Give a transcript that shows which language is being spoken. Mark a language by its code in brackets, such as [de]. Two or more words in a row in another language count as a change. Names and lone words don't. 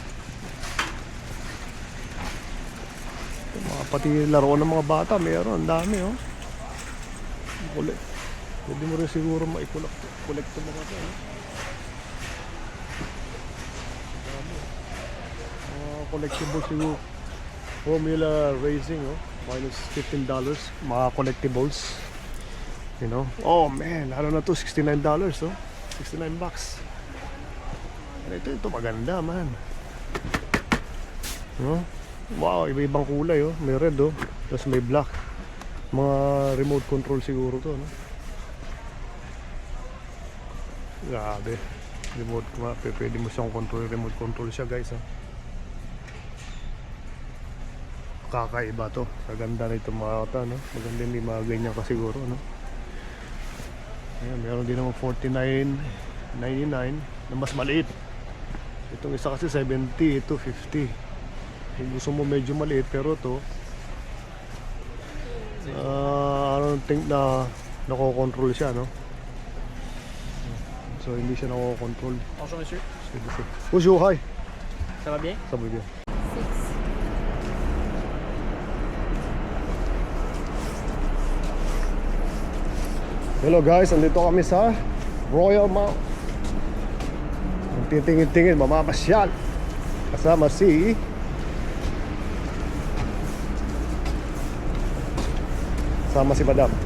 [tl] Mga pati laro ng mga bata meron, ang dami oh. Kulit. Pwede mo rin siguro ma-collect ito mga ito eh. Dami. Mga collectible siguro. Formula Racing, oh. Minus $15. Mga collectibles. [en] You know? Oh man, [tl] ano na to? $69, oh. $69 bucks. Ito maganda, man. No? Wow, iba-ibang kulay, oh. May red, oh. Tapos may black. Mga [en] remote control [tl] siguro to, no? Grabe. Remote, pwede mo siyang control. [en] Remote control [tl] siya, guys, oh. Kakaiba to. Kaganda na itong mga ata, no? Maganda yung may mga ganyan ka siguro, no? Ayan, meron din naman $49.99 na mas maliit. Itong isa kasi 70, ito 50. Kung gusto mo medyo maliit, pero to [en] I don't think [tl] na nako-control siya, no? So hindi siya nako-control. [fr] Bonjour monsieur, Bonjour, hi. ça va bien? Ça va bien. [en] Hello guys, [tl] andito kami sa Royal Mount. Titingin-tingin, mamapasyal. Kasama si Madam.